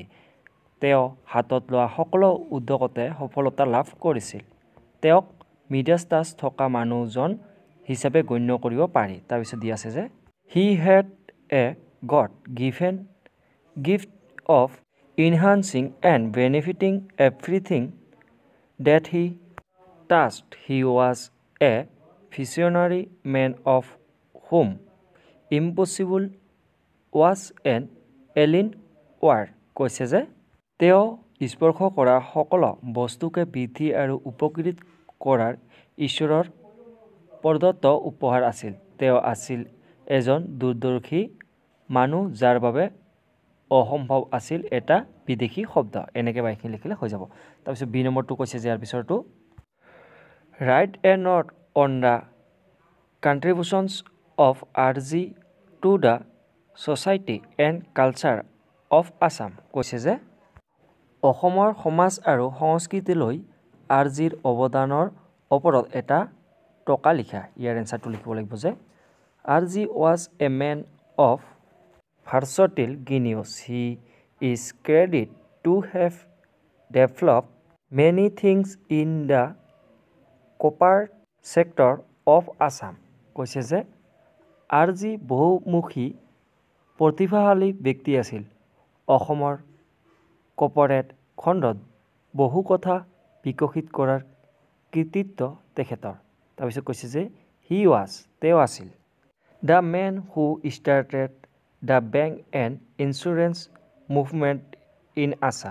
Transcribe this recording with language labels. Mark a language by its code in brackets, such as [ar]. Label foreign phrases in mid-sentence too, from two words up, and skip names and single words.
[as] তেওঁ হাতত লোৱা সকলো উদ্যোগতে সফলতা লাভ কৰিছিল। তেওঁক [en] Midas touch [as] থকা মানুহজন হিচাপে গণ্য কৰিব পাৰি। তাৰপিছত দিয়া আছে যে [en] he had a God given gift of enhancing and benefiting everything that he touched. he was a visionary man of whom impossible was an alien word। [as] কৈছে যে তেওঁ স্পৰ্শ কৰা সকলো বস্তুকে বৃদ্ধি আৰু উপকৃত কৰাৰ ঈশ্বৰৰ প্ৰদত্ত উপহাৰ আছিল। তেওঁ আছিল এজন দূৰদৰ্শী মানুহ যাৰ বাবে অসম্ভৱ আছিল এটা বিদেশী শব্দ। এনেকৈ বাক্যখিনি লিখিলে হৈ যাব। তাৰপিছত বি নম্বৰটো কৈছে যে ইয়াৰ পিছৰটো [en] write a note on the contributions of RG to the society and culture of Assam। [as] কৈছে যে অসমৰ সমাজ আৰু সংস্কৃতিলৈ RGৰ অৱদানৰ ওপৰত এটা টকা লিখা। ইয়াৰ এনচাৰটো লিখিব লাগিব যে [en] RG was a man of versatile genius. He is credited to have developed many things in the copper sector of Assam। [as] কৈছে যে RG বহুমুখী প্ৰতিভাশালী ব্যক্তি আছিল। অসমৰ কৰ্পৰেট খণ্ডত বহু কথা বিকশিত কৰাৰ কৃতিত্ব তেখেতৰ। তাৰপিছত কৈছে যে [en] he was [as] তেওঁ আছিল [en] the man who started the bank and insurance movement in Assam.